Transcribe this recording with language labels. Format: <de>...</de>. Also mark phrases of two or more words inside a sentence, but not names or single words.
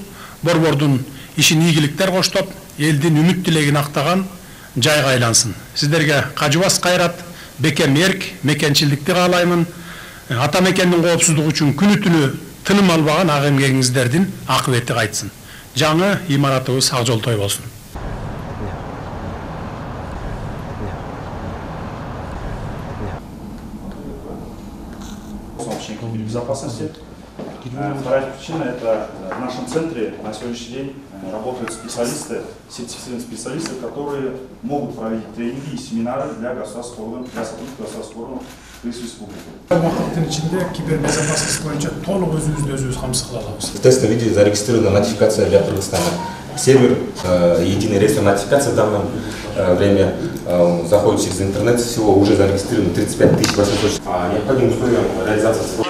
<ky>Борбордун ишин ийгиликтер коштоп, элдин үмүт тилегин актаган жайга айлансын. Сиздерге кажыбас кайрат, бекем эрк, мекенчилдикти каалаймын. Ата мекендин коопсуздугу үчүн күнү түнү тыным албаган ак эмгегиңиздердин акыбети кайтсын. Жаңы имаратыбыз ак жолтой болсун.</ky> <ru>Безопасности. Вторая причина – это в нашем центре на сегодняшний день работают специалисты, сертифицированные специалисты, которые могут проводить тренинги и семинары для государственных органов, для сотрудников государственных органов Республики.</ru> <ky>Вакыттын ичинде кибербезопасность боюнча толук өзүбүздү камсыз кыла алабыз.</ky> <ru>В тестовом виде зарегистрирована нотификация для Кыргызстана. Сервер единый реестр нотификации в данное время заходит через интернет, всего уже зарегистрировано 35 800. Необходимым условием реализации</ru>